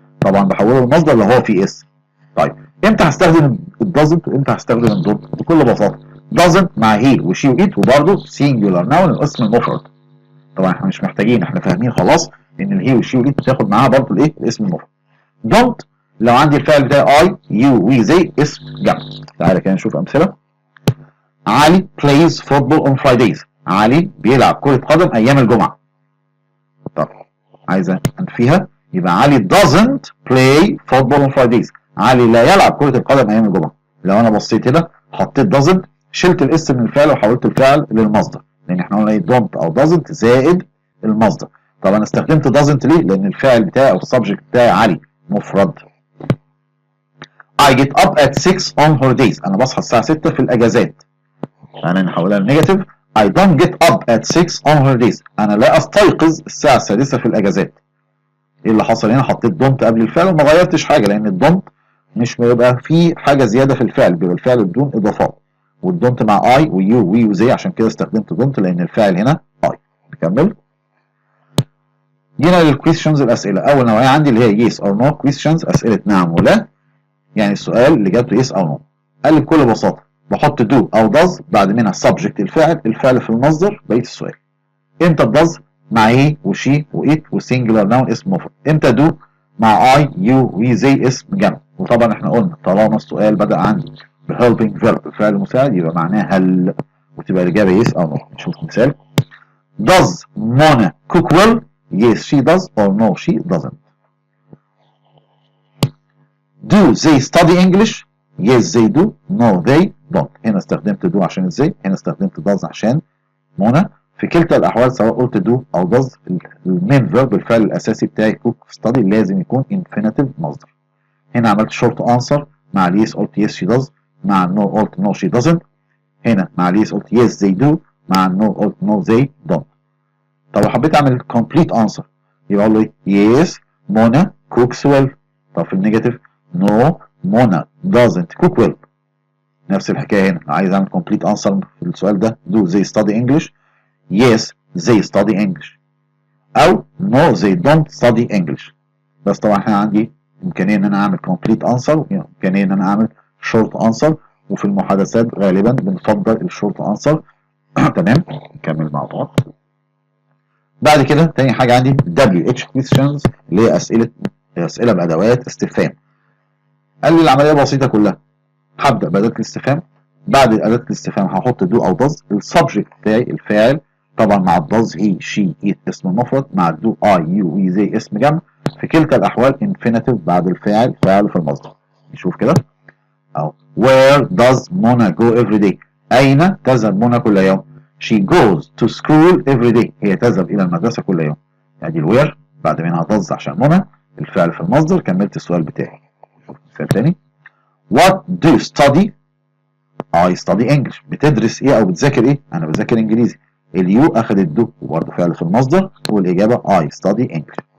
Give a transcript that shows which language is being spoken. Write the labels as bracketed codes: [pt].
[ar] طبعا بحوله للمصدر اللي هو فيه اس. طيب امتى هستخدم الدازنت وامتى هستخدم الدونت؟ بكل بساطه doesn't مع هي وشي وإيت وبرده singular noun الاسم المفرد. طبعا احنا مش محتاجين، احنا فاهمين خلاص ان الهي والشي والإيت بتاخد معاها برده الايه؟ الاسم المفرد. don't لو عندي الفعل بتاعي اي يو وي زي اسم جمع. تعالى كده نشوف امثله. [en] علي plays football on Fridays. [ar] علي بيلعب كرة قدم ايام الجمعة. طب عايزة انفيها يبقى علي [en] doesn't play football on Fridays. [ar] علي لا يلعب كرة القدم ايام الجمعة. لو انا بصيت هنا حطيت doesn't شلت الاس من الفعل وحولت الفعل للمصدر لان احنا قلنا ايه؟ don't او doesn't زائد المصدر. طب انا استخدمت doesn't ليه؟ لان الفاعل بتاعي او السبجكت بتاعي علي مفرد. [en] I get up at 6 on holidays. [ar] انا بصحى الساعة 6 في الاجازات. يعني نحولها لنيجاتيف. [en] I don't get up at 6 on holidays. [ar] انا لا استيقظ الساعة السادسة في الاجازات. ايه اللي حصل هنا؟ حطيت don't قبل الفعل وما غيرتش حاجة لان الدونت مش بيبقى فيه حاجة زيادة في الفعل، بيبقى الفعل بدون اضافات. والدونت مع اي ويو وي وزي عشان كده استخدمت دونت لان الفاعل هنا اي. نكمل. جينا للكويستشنز الاسئلة. اول نوعية عندي اللي هي yes or no questions، اسئلة نعم ولا. يعني السؤال اللي اجابته يس او نو. قال لي بكل بساطه بحط دو او داز بعد منها سبجكت الفاعل، الفعل في المصدر، بقيه السؤال. امتى الداز؟ مع هي وشي وإت وسنجلر ناون اسم مفرد. امتى دو؟ مع اي يو وي زي اسم جمع. وطبعا احنا قلنا طالما السؤال بدا عندي بهيلبنج فيرب الفعل المساعد يبقى معناه هل، وتبقى الاجابه يس او نو. نشوف مثال. [en] Does Mona cook well? Yes, she does, or no, she doesn't. Do they study English? Yes, they do. No, they don't. [ar] هنا استخدمت do عشان ازاي، هنا استخدمت does عشان منى. في كلتا الأحوال سواء قلت do أو does المين فيرب الفعل الأساسي بتاعي cook study لازم يكون infinitive مصدر. هنا عملت short answer، مع اليس قلت [en] yes she does، [ar] مع النو قلت [en] no she doesn't. [ar] هنا مع اليس قلت [en] yes they do، [ar] مع النو قلت [en] no they don't. [ar] طب لو حبيت أعمل complete answer يبقى أقول له yes منى cooks well. طب في النيجاتيف no منى doesn't cook well. نفس الحكايه هنا، عايز اعمل complete answer في السؤال ده [en] do they study English؟ yes they study English، [ar] او [en] no they don't study English. [ar] بس طبعا احنا عندي امكانيه ان انا اعمل complete answer وامكانيه ان انا اعمل short answer، وفي المحادثات غالبا بنفضل الشورت answer. تمام، نكمل مع بعض. بعد كده تاني حاجه عندي WH questions اللي هي اسئله بادوات استفهام. قال لي العمليه بسيطه كلها، هبدا باداه الاستفهام، بعد اداه الاستفهام هحط دو او داز، السبجكت بتاعي الفاعل طبعا مع الداز هي شي ات اسم مفرد، مع الدو اي يو وي زي اسم جمع. في كلتا الاحوال انفينيتيف بعد الفاعل فاعل في المصدر. نشوف كده اهو [en] where does Mona go every day؟ [ar] اين تذهب منى كل يوم؟ [en] she goes to school every day، [ar] هي تذهب الى المدرسه كل يوم. ادي الوير بعد منها does عشان منى الفعل في المصدر. كملت السؤال بتاعي. السؤال الثاني [en] what do you study؟ I study English. [ar] بتدرس ايه او بتذاكر ايه؟ انا بذاكر انجليزي. اليو اخدت دو وبرضه فعل في المصدر، والاجابه [en] I study English.